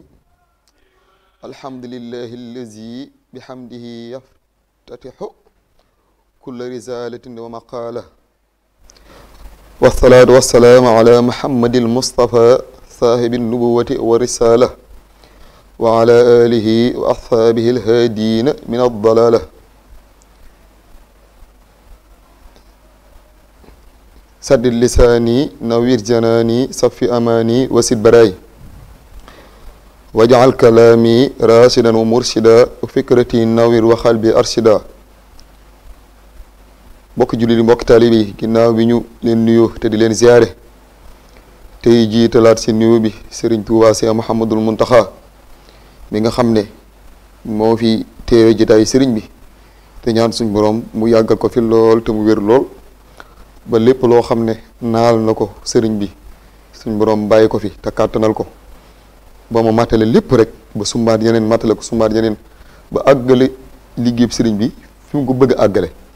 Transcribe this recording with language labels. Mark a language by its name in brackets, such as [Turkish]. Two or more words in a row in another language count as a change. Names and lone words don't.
[Arabic] الحمد لله الذي بحمده يفتتح كل رسالة ومقالة، والصلاة والسلام على محمد المصطفى صاحب النبوة والرسالة، وعلى آله وأصحابه الهادين من الضلالة. سدد لساني نوير جناني صفي أماني وسد براي، واجعل كلامي راشدا ومرشدا وفكرتي نوير وقلبي أرشدا. [Wolof] mbokk jullit yi mbokk taalibe yi ginnaaw bi ñu leen nuyu te di leen ziyaare tey jiitalaat si nuyu bi Serigne Touba Cheikh Mouhamadoul Mountakha mi nga xam ne moo fi teewe jotaay Serigne bi te ñaan suñ borom mu yàggal ko fi lool te mu wér lool ba lépp loo xam ne naal na ko Serigne bi suñ borom bàyyi ko fi te kàttanal ko ba mu matale lépp rek ba sumbaat yeneen matale ko sumbaat yeneen ba àggale liggéeyub Serigne bi fi mu ko bëgg a àggale